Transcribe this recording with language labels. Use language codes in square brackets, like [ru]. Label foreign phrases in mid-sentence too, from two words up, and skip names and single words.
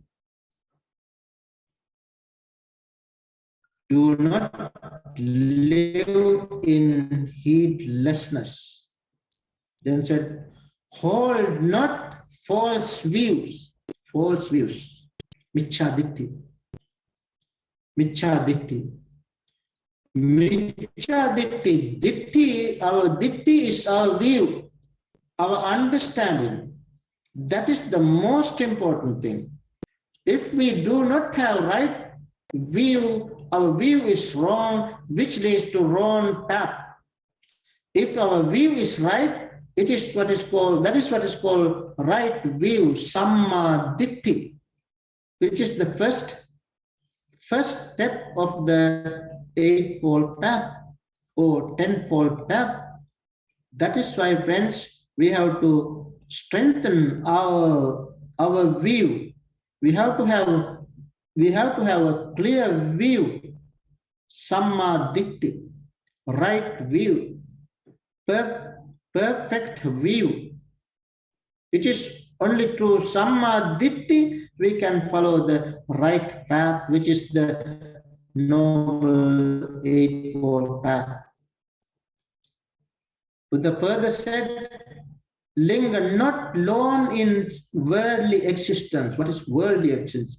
[en] Do not live in heedlessness. Then said, hold not false views. False views. [pi] Michaditti. Michaditti. Michaditti. Ditti, [en] our ditti is our view, our understanding. That is the most important thing. If we do not have right view, our view is wrong, which leads to wrong path. If our view is right, it is what is called, that is what is called right view, [pi] samma ditti, [en] which is the first step of the eightfold path or tenfold path. That is why, friends, we have to strengthen our view. We have to have a clear view, [pi] samma ditti, [en] right view, perfect view. It is only through [pi] samma ditti [en] we can follow the right path, which is the noble eightfold path. Buddha further said, linger not long in worldly existence. What is worldly existence?